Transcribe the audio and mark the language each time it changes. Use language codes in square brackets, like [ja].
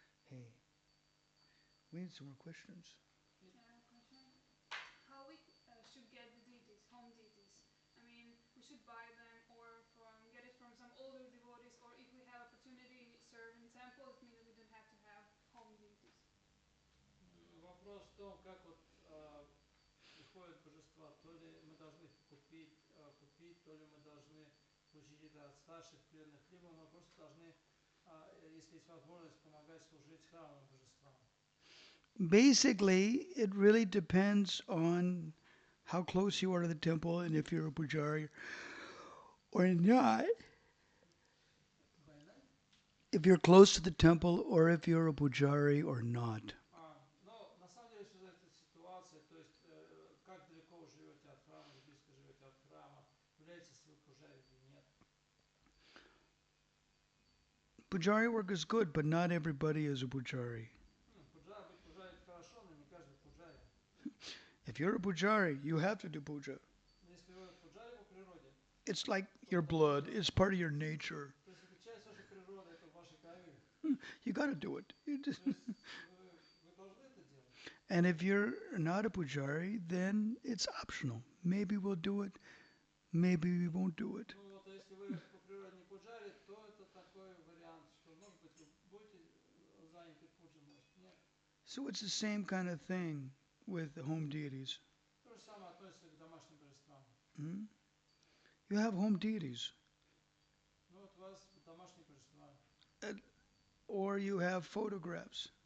[en] Hey, we need some more questions. Question. How we should get the deities, home deities? I mean, we should buy them or get it from some older devotees, or if we have opportunity serve in temple, it means we don't have to have home deities. [ru] Вопрос в том, как вот приходят божества, то ли мы должны их купить, то ли мы должны получить это от старших преданных, либо мы просто должны, если есть возможность, помогать служить храмовым божествам. [en] Basically, it really depends on how close you are to the temple and if you're a pujari or not. [ru] Война? [en] If you're close to the temple or if you're a pujari or not. [ru] Но на самом деле все зависит от ситуации, то есть как далеко вы живете от храма или близко живете от храма, являетесь ли вы пужари или нет. [en] Pujari work is good, but not everybody is a pujari. [ru] Быть пужари это хорошо, но не каждый пужари. [en] If you're a pujari, you have to do puja. [ru] Если вы пуджари по природе, [en] It's like [ru] то [en] your [ru] вы должны [en] blood, [ru] делать. [en] it's part of your nature. [ru] То есть это часть вашей природы, это в вашей крови. [en] You got to do it. [ru] То есть вы должны это делать. [en] And if you're not a pujari, then it's optional. Maybe we'll do it, maybe we won't do it. [ru] Ну вот, а если вы по природе не пуджари, то это такой вариант, что может быть вы будете заняты пуджей, может нет. [en] So it's the same kind of thing with the home deities. [ru] То же самое относится к домашним божествам. [en] Hmm? You have home deities, [ru] Ну вот у вас домашние божества. [en] or you have photographs.